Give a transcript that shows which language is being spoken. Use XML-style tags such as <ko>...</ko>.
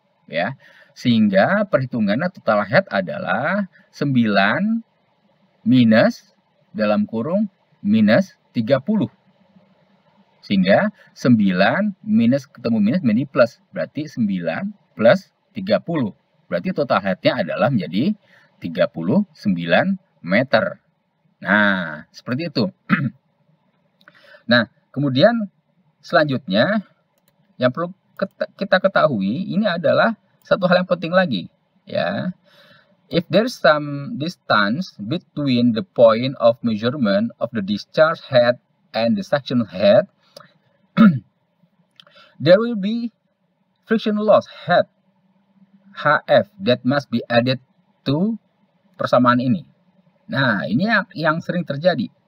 <id>ya, sehingga perhitungannya total head adalah 9 minus dalam kurung minus 30, sehingga 9 minus ketemu minus menjadi plus, berarti 9 plus 30, berarti total headnya adalah menjadi 39 meter. Nah, seperti itu. Nah, kemudian selanjutnya yang perlu kita ketahui, ini adalah satu hal yang penting lagi, ya.</id> <en>If there's some distance between the point of measurement of the discharge head and the suction head, there will be friction loss head HF that must be added to</en> <id>persamaan ini. Nah, ini yang sering terjadi.</id>